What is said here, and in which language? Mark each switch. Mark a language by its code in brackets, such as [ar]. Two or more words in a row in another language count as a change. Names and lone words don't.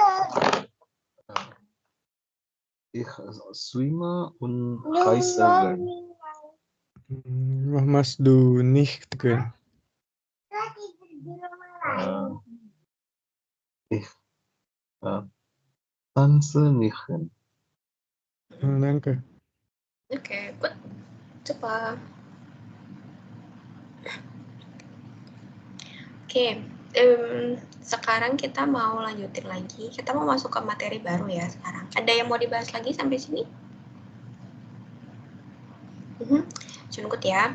[de] Ich schwimme und reise gern. Was machst du nicht gern? Ich tanze nicht gern. Danke. [id] Oke, good. Cepat. Oke, sekarang kita mau lanjutin lagi. Kita mau masuk ke materi baru ya sekarang. Ada yang mau dibahas lagi sampai sini? Cukup ya.